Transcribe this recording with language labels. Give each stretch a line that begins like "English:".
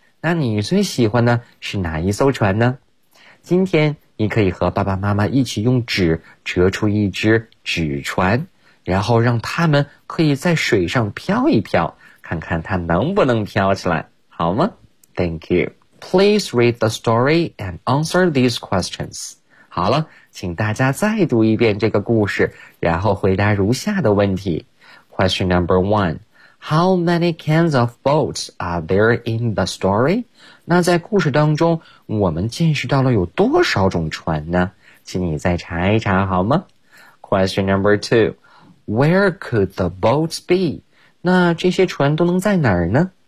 Chinese: 那你最喜欢的是哪一艘船呢？今天你可以和爸爸妈妈一起用纸折出一只纸船，然后让他们可以在水上飘一飘，看看它能不能飘起来，好吗？
English: Thank you. Please read the story and answer these questions.
Chinese: 好了，请大家再读一遍这个故事，然后回答如下的问题。
English: Question number one. How many kinds of boats are there in the story?
Chinese: 那在故事当中，我们见识到了有多少种船呢？请你再查一查好吗？
English: Question number two. Where could the boats be?
Chinese: 那这些船都能在哪儿呢？